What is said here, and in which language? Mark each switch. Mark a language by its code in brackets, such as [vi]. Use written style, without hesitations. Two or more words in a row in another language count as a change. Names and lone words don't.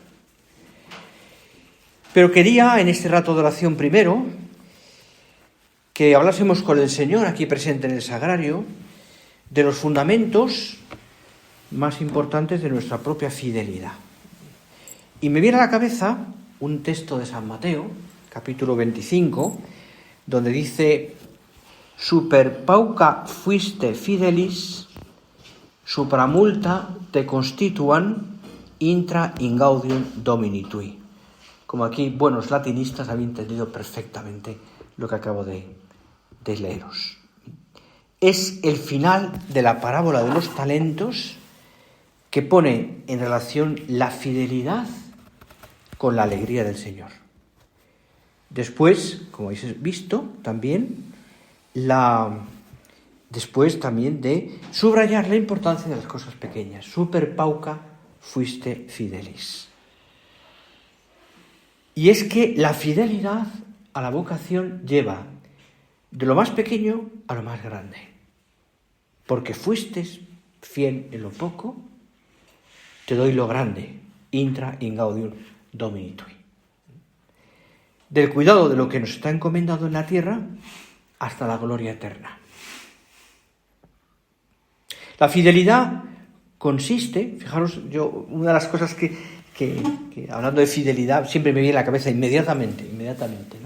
[es] Pero quería, en este rato de oración primero, que hablásemos con el Señor, aquí presente en el Sagrario, de los fundamentos más importantes de nuestra propia fidelidad. Y me viene a la cabeza un texto de San Mateo, capítulo 25, donde dice: [la] Super pauca fuiste fidelis, supramulta te constituan intra ingaudium domini tui. [es] Como aquí buenos latinistas habéis entendido perfectamente lo que acabo de leeros. Es el final de la parábola de los talentos que pone en relación la fidelidad con la alegría del Señor. Después, como habéis visto, también después también de subrayar la importancia de las cosas pequeñas. [la] Super pauca fuiste fidelis. [es] Y es que la fidelidad a la vocación lleva de lo más pequeño a lo más grande. Porque fuiste fiel en lo poco, te doy lo grande, [la] intra ingaudium domini tui. [es] Del cuidado de lo que nos está encomendado en la tierra hasta la gloria eterna. La fidelidad consiste, fijaros, una de las cosas que hablando de fidelidad siempre me viene a la cabeza inmediatamente, ¿no?